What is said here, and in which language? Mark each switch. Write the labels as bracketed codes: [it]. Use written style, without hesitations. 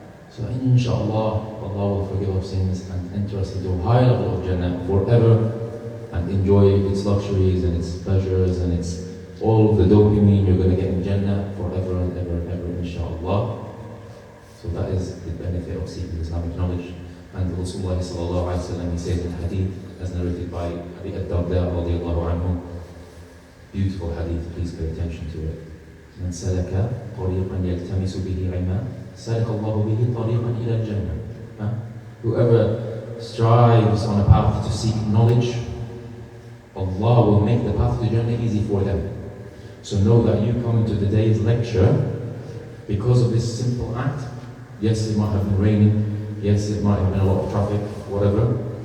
[en] So inshallah, Allah will forgive our sins and enter us into a high level of Jannah forever and enjoy its luxuries and its pleasures and its all of the dopamine you're going to get in Jannah forever and ever and ever, inshallah. So that is the benefit of seeking Islamic knowledge. And Rasulullah sallallahu alaihi wasallam, he says in hadith, as narrated by Abi ad-Darda radiyallahu anhu, beautiful hadith, please pay attention to it. [ar] من سلك طريقا يلتمس به علما سلك الله به طريقا إلى الجنة. [en] Whoever strives on a path to seek knowledge, Allah will make the path to Jannah easy for them. So know that you come to today's lecture because of this simple act. Yes, it might have been raining, yes, it might have been a lot of traffic, whatever.